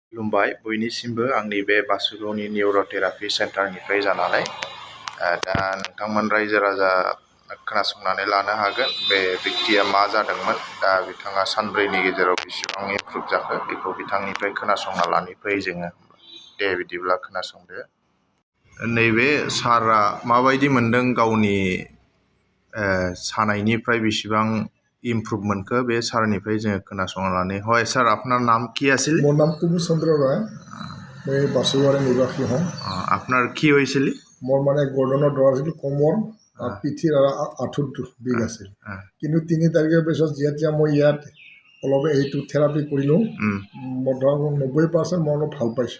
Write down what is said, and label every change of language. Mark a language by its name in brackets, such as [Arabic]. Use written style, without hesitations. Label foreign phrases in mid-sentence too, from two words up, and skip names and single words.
[Bodo] खुलुमबाय बयनिसिमबो आंनि बे बासुगावनि निउर'थेरापि सेन्टारनिफ्राय जानानै दा नोंथांमोन रायजो राजा खोनासंनानै लानो हागोन बे बेक्तिया मा जादोंमोन दा बिथाङा सानब्रैनि गेजेराव बेसेबां इमप्रुभ जाखो बेखौ बिथांनिफ्राय खोनासंना लानिफ्राय जोङो दे बिदिब्ला खोनासंदो। नैबे सारआ माबायदि मोनदों गावनि सानायनिफ्राय बेसेबां इम्प्रूव मोनको बे सारनिफ्राय जोङो खोनासंना लाने [Assamese] হয় सर আপনার নাম কি আছিল? মোৰ নাম কুমুদ চন্দ্ৰ ৰায়, মই বাসুগাঁৱৰ নিবাসী হওঁ। [Bangla] আপনার কি হয়েছিল? [Assamese] মোৰ মানে গৰ্দনৰ দৰা আছিল, কোমৰ পিঠিৰ আৰু আঁঠুত বিষ আছিল। কিন্তু 3 তাৰিখৰ পিছত যেতিয়া মই ইয়াত অলপ এইটো থেৰাপি কৰিলোঁ, মই ধৰক 90% মই অলপ ভাল পাইছোঁ।